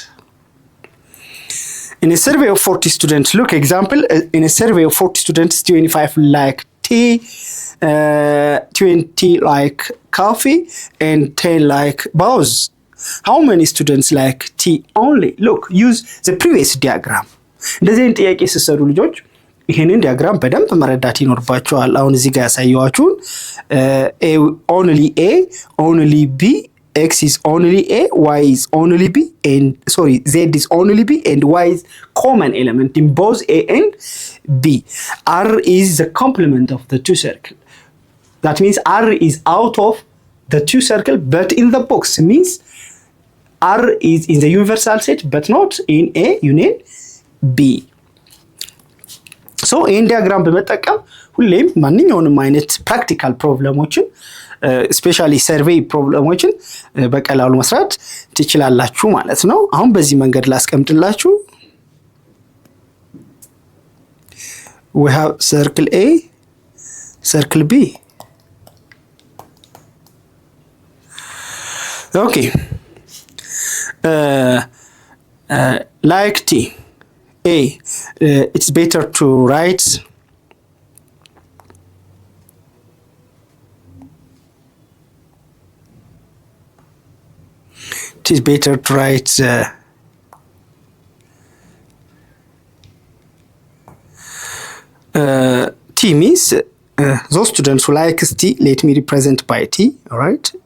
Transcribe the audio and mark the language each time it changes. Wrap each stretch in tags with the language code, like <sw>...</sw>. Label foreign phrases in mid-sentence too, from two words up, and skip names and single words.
<en>In a survey of 40 students, look example, in a survey of 40 students, 25 like tea, 20 like coffee, and 10 like booze. How many students like tea only? Look, use the previous diagram.</en> <am>እንደዚህ አይነት ጥያቄ ሲሰሩ ልጆች ይሄንን ዲያግራም በደንብ መረዳት ይኖርባቸዋል። አሁን እዚህ ጋር ያሳየዋችሁን</am> <en>only A, only B, X is only A, Y is only B, and Z is only B, and Y is common element in both A and B. R is the complement of the two circle. That means R is out of the two circle, but in the box. It means R is in the universal set, but not in A union B. So in diagram</en> <am>በመጠቀም ሁሌም ማንኛውንም አይነት</am> <en>practical problems specially survey problems</en> <am>በቀላሉ መስራት ትችላላችሁ ማለት ነው። አሁን በዚህ መንገድ ላስቀምጥላችሁ።</am> <en>We have circle A, circle B. Okay. Like T, A, it's better to write T means those students who like T, let me represent by T, all right, T.</en>